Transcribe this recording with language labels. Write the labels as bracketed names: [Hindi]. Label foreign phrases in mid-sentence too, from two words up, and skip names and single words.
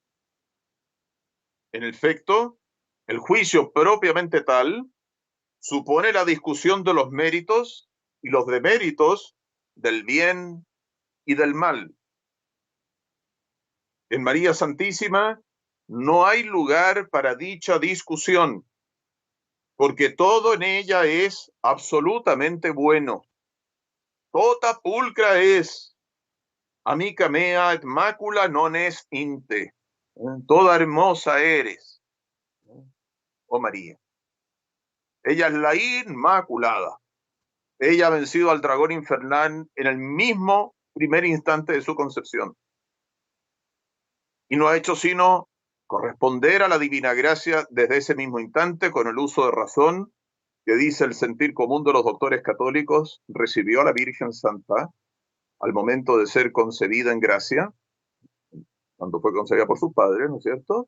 [Spanish] En efecto, el juicio propiamente tal supone la discusión de los méritos y los deméritos del bien y del mal. En María Santísima no hay lugar para dicha discusión, porque todo en ella es absolutamente bueno. [Latin] Tota pulcra es, amica mea et macula non est inte. [Spanish] Toda hermosa eres, oh María. Ella es la Inmaculada. Ella ha vencido al dragón infernal en el mismo primer instante de su concepción. Y no ha hecho sino corresponder a la divina gracia desde ese mismo instante con el uso de razón que dice el sentir común de los doctores católicos, recibió a la Virgen Santa al momento de ser concebida en gracia, cuando fue concebida por sus padres, ¿no es cierto?